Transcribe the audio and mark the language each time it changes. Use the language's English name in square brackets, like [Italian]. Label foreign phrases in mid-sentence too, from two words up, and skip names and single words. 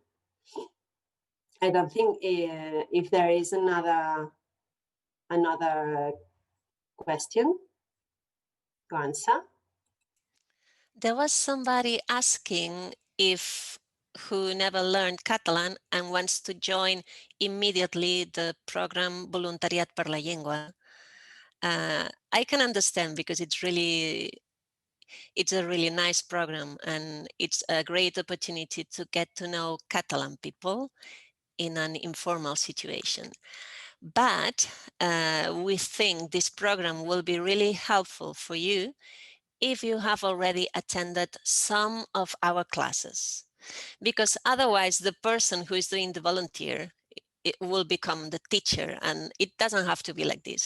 [English] I don't think if there is another question to answer. There was somebody asking who never learned Catalan and wants to join immediately the program Voluntariat per la Llengua. I can understand because it's a really nice program, and it's a great opportunity to get to know Catalan people in an informal situation. But we think this program will be really helpful for you if you have already attended some of our classes, because otherwise the person who is doing the volunteer, it will become the teacher, and it doesn't have to be like this.